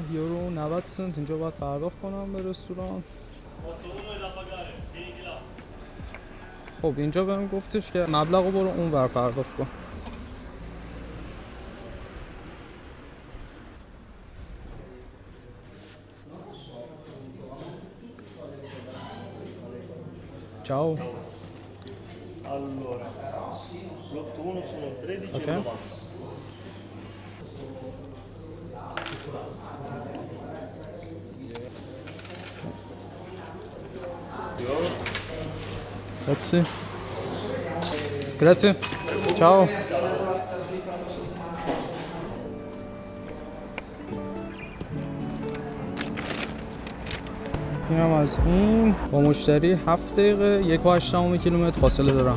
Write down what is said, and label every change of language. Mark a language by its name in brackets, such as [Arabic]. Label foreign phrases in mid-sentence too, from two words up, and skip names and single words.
[Persian] یورو و 90 سنت اینجا باید پرداخت کنم به رستوران. خب اینجا بهم گفتش که مبلغو برو اون ور پرداخت کن. [Italian] Ciao. Allora, l'8-1 sono 13,90. Okay. Grazie. Grazie. Ciao. [Persian] اینم از این با مشتری 7 دقیقه 1.8 کیلومتر فاصله دارم.